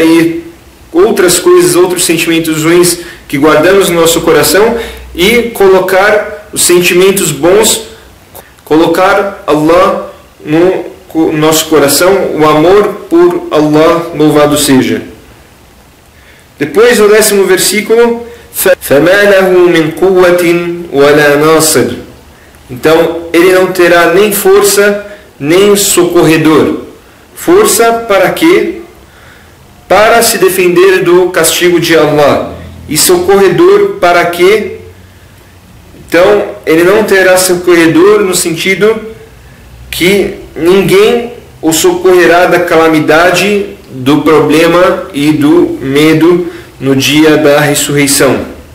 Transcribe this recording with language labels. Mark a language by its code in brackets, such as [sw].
[pt] E outras coisas, outros sentimentos ruins que guardamos no nosso coração, e colocar os sentimentos bons, colocar Allah no nosso coração, o amor por Allah, louvado seja. Depois, no 10º versículo, [ar] فَمَا لَهُ مِنْ قُوَّةٍ وَلَا نَاصِرٍ. [pt] Então, ele não terá nem força, nem socorredor. Força para quê? para se defender do castigo de Allah. E socorredor para quê? Então, ele não terá socorredor no sentido que ninguém o socorrerá da calamidade, do problema e do medo no dia da ressurreição.